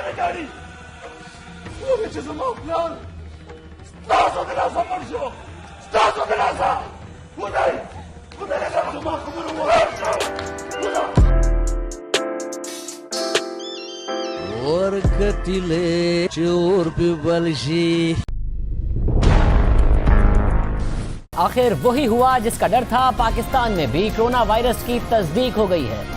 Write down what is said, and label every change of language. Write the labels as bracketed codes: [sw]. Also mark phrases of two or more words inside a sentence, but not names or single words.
[ps] غواړي وګورئ چې زما پلار ستاسو د لاسه مړ شو ستاسو د لاسه خدای زما خبره وکړه اور کتلے چور پہ بلشی [ur] آخر وہی ہوا جس کا ڈر تھا. پاکستان میں بھی کرونا وائرس کی تصدیق ہو گئی ہے.